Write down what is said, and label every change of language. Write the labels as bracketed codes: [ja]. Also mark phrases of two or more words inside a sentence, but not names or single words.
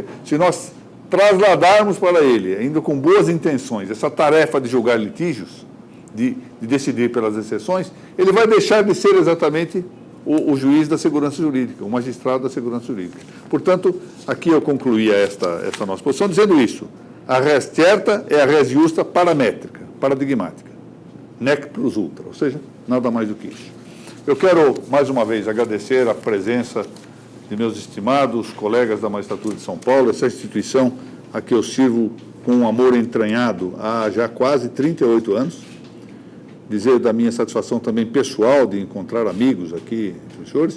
[pt] Se nós trasladarmos para ele, ainda com boas intenções, essa tarefa de julgar litígios, de decidir pelas exceções, ele vai deixar de ser exatamente o juiz da segurança jurídica, o magistrado da segurança jurídica. Portanto, aqui eu concluía esta nossa posição dizendo isso. A [la] res certa [pt] é a [la] res justa [pt] paramétrica, paradigmática. [la] Nec plus ultra, [pt] ou seja, nada mais do que isso. Eu quero, mais uma vez, agradecer a presença de meus estimados colegas da Magistratura de São Paulo, essa instituição a que eu sirvo com um amor entranhado há já quase 38 anos. Dizer da minha satisfação também pessoal de encontrar amigos aqui, os senhores.